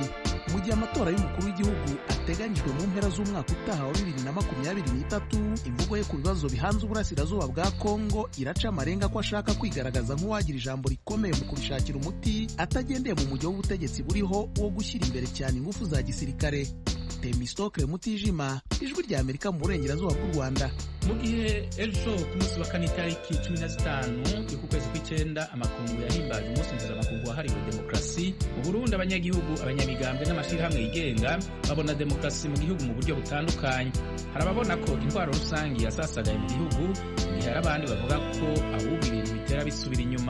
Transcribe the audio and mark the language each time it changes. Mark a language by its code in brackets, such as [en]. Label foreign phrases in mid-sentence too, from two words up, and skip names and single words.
[rw] Mu gihe amatora y'umukuru w'igihugu biteganyijwe mu mpera z'umwaka utaha wa 2023 imvugo ye ku bibazo bihanze uburasirazuba bwa Kongo iraca amarenga ko ashaka kwigaragaza nk'uwagira ijambo rikomeye mu kubishakira umuti atagendeye mu mujyo w'ubutegetsi buriho wo gushyira imbere cyane ingufu za gisirikare. Temistokle Mutijima, Ijwi rya Amerika mu burengerazuba bw'u Rwanda. [rn] Mu gihe ejo ku munsi wa kane itariki 15 y'ukwezi kw'icenda amakungu yahimbaje umunsi mpuzamakungu wahariwe demokarasi. Mu Burundi abanyagihugu, abanyamigambwe n'amashirahamwe yigenga babona demokarasi mu gihugu mu buryo butandukanye. Hari ababona ko intwaro rusangi yasasagaye mu gihugu, hari abandi bavuga ko ahubwo ibintu bitera bisubira inyuma.